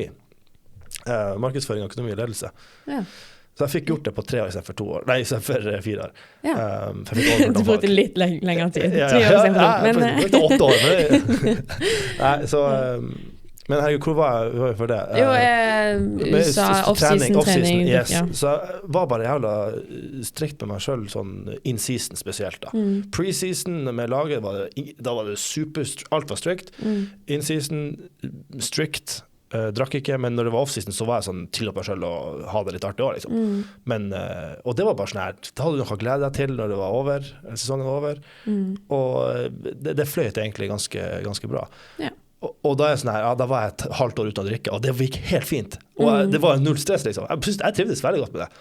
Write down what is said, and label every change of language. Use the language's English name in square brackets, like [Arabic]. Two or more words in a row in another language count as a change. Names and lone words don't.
[Norwegian] Markedsføring, økonomi og ledelse. Ja. Så jeg fikk gjort det på 3 år i stedet for 2 år. Nei, i stedet for 4 år. Ja. Du brukte litt lengre tid. 3 år i stedet for 2. Jeg brukte 8 år. Nei, så... Men herregud, hvor var jeg for det? Jo, sa off-season-trening. Yes. Så jeg var bare jævla strikt med meg selv, sånn in-season spesielt da. Pre-season med laget, da var det alt var strikt. In-season, strikt. Drakk ikke, men når det var off-season så var jeg sånn til meg selv og ha det litt artig også, liksom. Men, og det var bare sånn her, da hadde du noe å glede deg til når det var over, sesongen var over, og det fløyt egentlig ganske bra. Ja. Og da er jeg sånn her, da var jeg et halvt år uten å drikke, og det gikk helt fint. Og det var null stress, liksom. Jeg trivdes veldig godt med det.